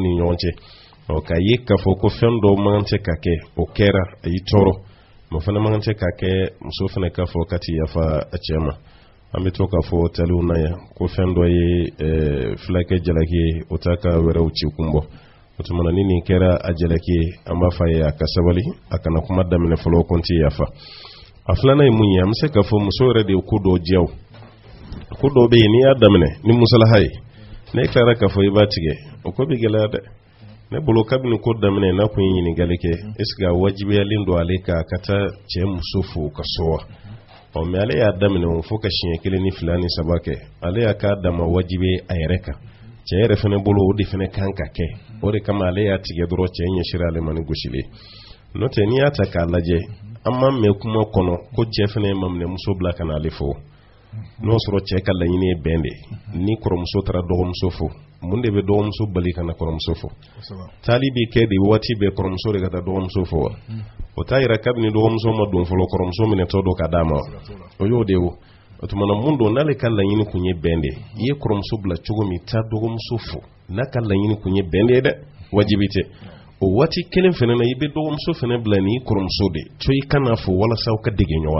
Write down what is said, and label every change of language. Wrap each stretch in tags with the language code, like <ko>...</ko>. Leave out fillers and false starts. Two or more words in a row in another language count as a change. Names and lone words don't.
<bm>ni ɲɔgɔn cɛ k'a ye k'a fɔ ko fɛn dɔ man tɛ ka kɛ o kɛra a y'i tɔɔrɔ o fana man tɛ ka kɛ muso fana k'a fɔ ka ti yafa a cɛ ma an bɛ to k'a fɔ taliw na yan ko fɛn dɔ ye fulakɛ jalaki ye o t'a ka wɛrɛw ci kun bɔ o tuma ni nin kɛra a jalaki ye an b'a fɔ a ye a ka sabali a kana kuma daminɛ fɔlɔ ko n ti yafa a filanan ye mun ye an bɛ se k'a fɔ muso yɛrɛ de ye ko dɔw diyaw ko dɔw bɛ yen n'i y'a daminɛ ni musalaha ye ne tilara k'a fɔ i b'a tigɛ o ko bɛ gɛlɛya dɛ ne bolo kabini ko daminɛ n'a kun ye ɲininkali kɛ</bm> <fr>est-ce que</fr> <bm>a wajibiyalen don ale ka taa cɛ muso fo ka so wa mais ale y'a daminɛ o fo ka siɲɛ kelen ni fila ni saba kɛ ale y'a k'a dama wajibi a yɛrɛ kan cɛ yɛrɛ fana bolo o de fana kan ka kɛ o de kama ale y'a tigɛ dɔrɔn cɛ ɲɛsira ale ma ni gosili n'o tɛ n'i y'a ta k'a lajɛ amma me kuma kono ko cɛ fɛnɛ mamne muso bila kana ale fo n'o sɔrɔ cɛ ka laɲini ye bɛn de ni kɔrɔmuso taara dɔgɔmuso fo mun de bɛ dɔgɔmuso bali kana kɔrɔmuso fo taali bi kɛ de waati bɛɛ kɔrɔmuso de ka taa dɔgɔmuso fo wa o t'a yira kabini dɔgɔmuso ma don fɔlɔ kɔrɔmuso minɛtɔ don ka d'a ma o y'o de o o tumana mun don n'ale ka laɲini kun ye bɛn de i ye kɔrɔmuso bila cogo min taa dɔgɔmuso fo n'a ka laɲini kun ye bɛn de ye dɛ wajibi tɛ o waati kelen fɛnɛ na i bɛ dɔgɔmuso fɛnɛ bila ni kɔrɔmuso de to i kana fo walasa aw ka dege ɲɔgɔn</bm>